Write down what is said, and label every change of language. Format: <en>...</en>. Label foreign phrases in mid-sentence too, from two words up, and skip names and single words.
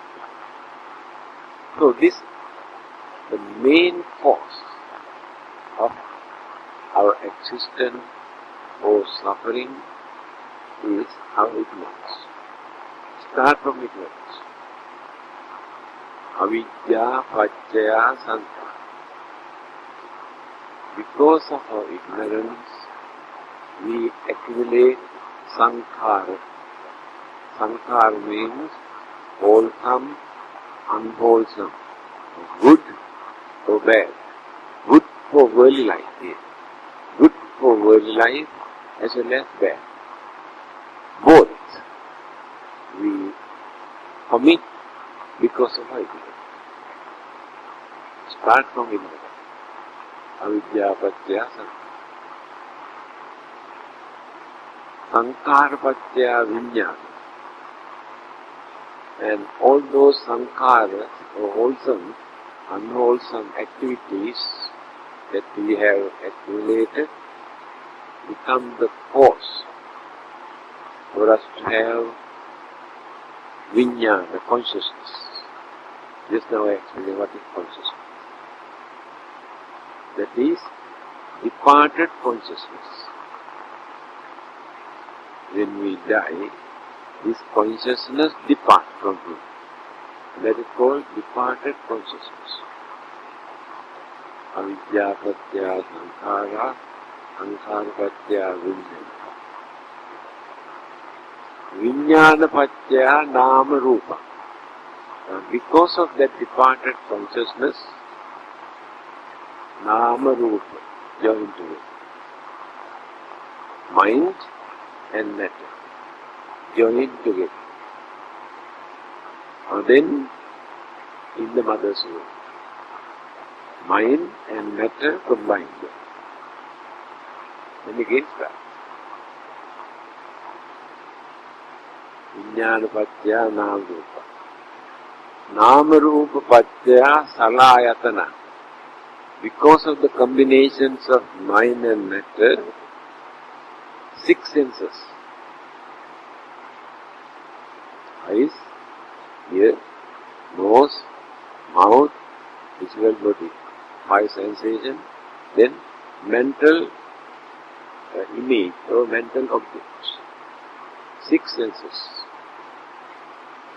<en>So this, the main force of our existence or suffering is our ignorance. Start from ignorance.</en> <pi>Avidya paccaya sankhara.</pi> <en>Because of our ignorance, we accumulate sankhara. Sankhara means wholesome, unwholesome, good or bad. Good for worldly life, yes. Good for worldly life as well as bad. Both we commit because of our ignorance. Start from ignorance.</en> <pi>Avidya paccaya sankhara. Sankhara paccaya vijnana.</pi> <en>And all those sankharas, or wholesome, unwholesome activities that we have accumulated, become the cause for us to have vijnana, consciousness. Just now I explained what is consciousness. That is departed consciousness. When we die, this consciousness departs from him. That is called departed consciousness.</en> <pi>Avidya paccaya sankhara, sankhara paccaya vijnana. Vijnana paccaya nama rupa.</pi> <en>Because of that departed consciousness,</en> <pi>nama rupa</pi> <en>join together. Mind and matter join together. Then, in the mother's womb, mind and matter combined. Then again start.</en> <pi>Vijnana paccaya nama rupa. Nama rupa paccaya salayatana.</pi> <en>Because of the combinations of mind and matter, 6 senses. Eyes, ear, nose, mouth, physical body, 5 sensations, then mental image or mental objects, 6 senses.</en>